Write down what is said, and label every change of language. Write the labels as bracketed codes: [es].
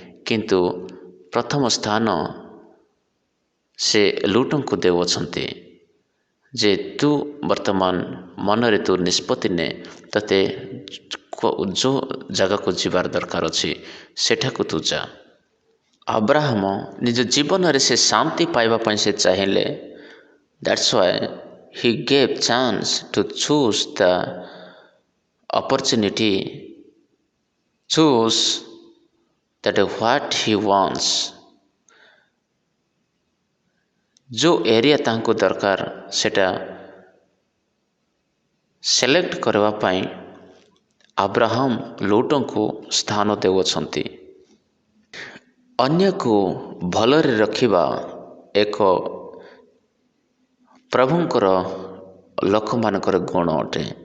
[or] କିନ୍ତୁ ପ୍ରଥମ ସ୍ଥାନ ସେ ଲୁଟଙ୍କୁ ଦେଉଅଛନ୍ତି ଯେ ତୁ ବର୍ତ୍ତମାନ ମନରେ ତୁ ନିଷ୍ପତ୍ତି ନେ, ତୋତେ ଯେଉଁ ଜାଗାକୁ ଯିବାର ଦରକାର ଅଛି ସେଠାକୁ ତୁ ଯା। ଆବ୍ରାହମ ନିଜ ଜୀବନରେ ସେ ଶାନ୍ତି ପାଇବା ପାଇଁ ସେ ଚାହିଁଲେ। [en] That's why he gave chance to choose the opportunity, choose that what he wants. [or] ଯେଉଁ ଏରିଆ ତାଙ୍କୁ ଦରକାର ସେଟା ସିଲେକ୍ଟ କରିବା ପାଇଁ ଆବ୍ରାହମ ଲୁଟଙ୍କୁ ସ୍ଥାନ ଦେଉଅଛନ୍ତି। ଅନ୍ୟକୁ ଭଲରେ ରଖିବା ଏକ ପ୍ରଭୁଙ୍କର ଲୋକମାନଙ୍କର ଗୁଣ ଅଟେ।